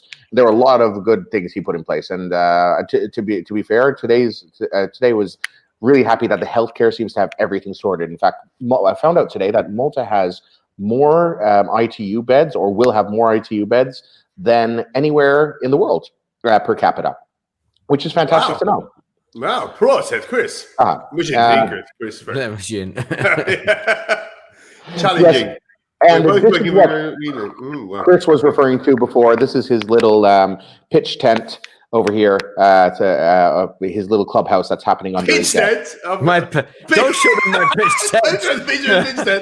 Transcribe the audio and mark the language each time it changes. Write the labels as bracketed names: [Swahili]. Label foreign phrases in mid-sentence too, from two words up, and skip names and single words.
[English] There were a lot of good things he put in place, and to be fair, today was really happy that the healthcare seems to have everything sorted. In fact, I found out today that Malta has more ITU beds, or will have more ITU beds than anywhere in the world per capita, which is fantastic to know. Wow, proset, Chris. Chris Fern. Challenging. Yes. And this is what Chris was referring to before. This is his little pitch tent over here. His little clubhouse that's happening under his desk. Don't show them my pitch tent.